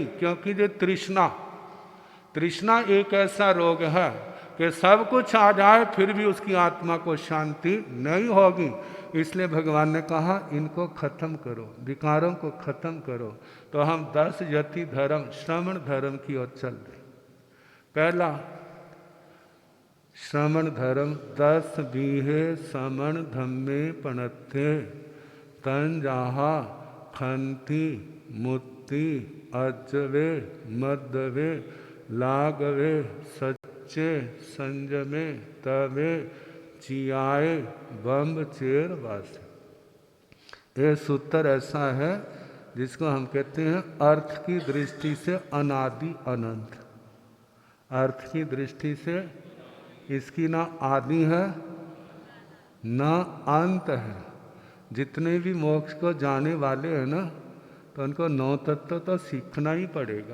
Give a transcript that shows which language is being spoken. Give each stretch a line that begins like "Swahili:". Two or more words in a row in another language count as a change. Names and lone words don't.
Hindi: क्योंकि ये तृष्णा एक ऐसा रोग है कि सब कुछ आ जाए फिर भी उसकी आत्मा को शांति नहीं होगी। इसलिए भगवान ने कहा इनको खत्म करो, विकारों को खत्म करो। तो हम 10 यति धर्म श्रवण धर्म की ओर चल रहे। पहला श्रवण धर्म
Prakrit languages: 10 बीहे समण धम्मे पणत्थे तन जाहा खंति मुत्ति अजवे मदवे लागवे सच्चे संजमे तवे चियाए बम्ब चेर वास।
Hindi: ये सूत्र ऐसा है जिसको हम कहते हैं अर्थ की दृष्टि से अनादि अनंत। अर्थ की दृष्टि से इसकी ना आदि है ना अंत है। जितने भी मोक्ष को जाने वाले हैं ना, तो उनको 9 तत्व तो सीखना ही पड़ेगा।